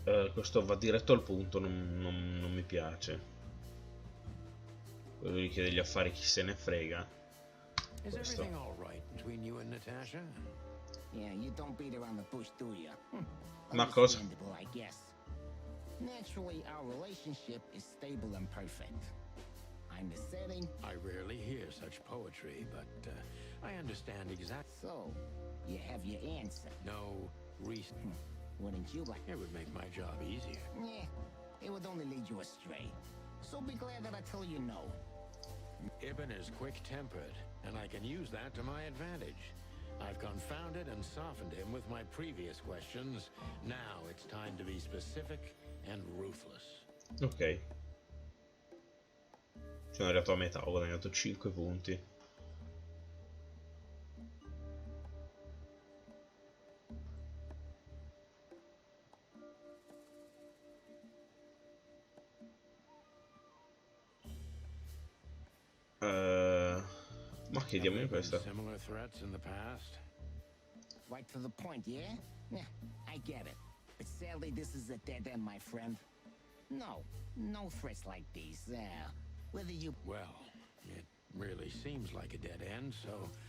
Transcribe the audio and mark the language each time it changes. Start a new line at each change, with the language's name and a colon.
Italian: Questo va diretto al punto, non mi piace. Quello gli chiede gli affari, chi se ne frega.
English: Is everything all right between you and Natasha? Yeah, you don't beat around the bush, do you?
Italian: Ma cosa?
English: Understandable, I guess. Naturally, our relationship is stable and perfect. I'm the setting. I rarely hear such poetry, but I understand exactly. So, you have your answer. No reason. Wouldn't you like? It would make my job easier. Yeah, it would only lead you astray. So be glad that I tell you no. Ibn is quick-tempered, and I can use that to my advantage. I've confounded and softened him with my previous questions. Now it's time to be specific and ruthless. Ok.
Italian: Sono arrivato a metà, ho guadagnato 5 punti. Ma chiediamogli questa.
English: Similar threats in the past? Right to the point, yeah? Yeah, I get it. But sadly, this is a dead end, my friend. No threats like these. Whether you... Well, it really seems like a dead end, so...